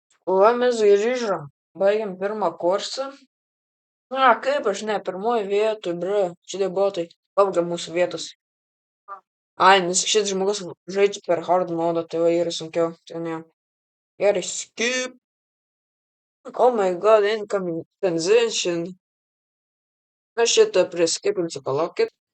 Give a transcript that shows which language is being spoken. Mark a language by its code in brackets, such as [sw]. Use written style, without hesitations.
[lt] Va, mes grįžom, baigėm pirmą kursą. Kaip aš ne, pirmoji vietoj, bro, šitie botai, pabaigia mūsų vietos. Nes šis žmogus žaidžia per hard modą, tai va yra sunkiau, tai ne. Gerai, skip. [en] Oh my god, incoming transition. [lt] Aš šitą priskipinsiu, palaukit.